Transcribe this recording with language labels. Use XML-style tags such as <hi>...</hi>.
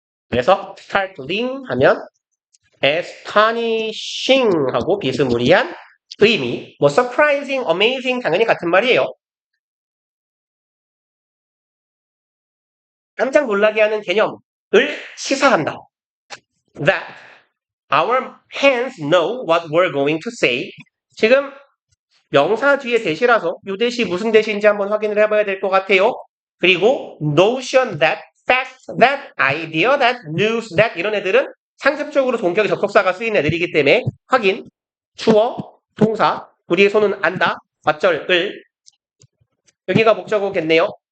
<ko>그래서 startling 하면 astonishing 하고 비스무리한 의미, 뭐 surprising, amazing 당연히 같은 말이에요. 깜짝 놀라게 하는 개념을 시사한다.</ko> <en>That our hands know what we're going to say.</en> <ko>지금 명사 뒤에 대시라서 이 대시 무슨 대시인지 한번 확인을 해봐야 될 것 같아요. 그리고</ko> <en>notion that, fact that, idea that, news that</en> <ko>이런 애들은 상습적으로 동격의 접속사가 쓰인 애들이기 때문에 확인, 주어, 동사, 우리의 손은 안다, 맞절을 여기가 목적어겠네요.</ko>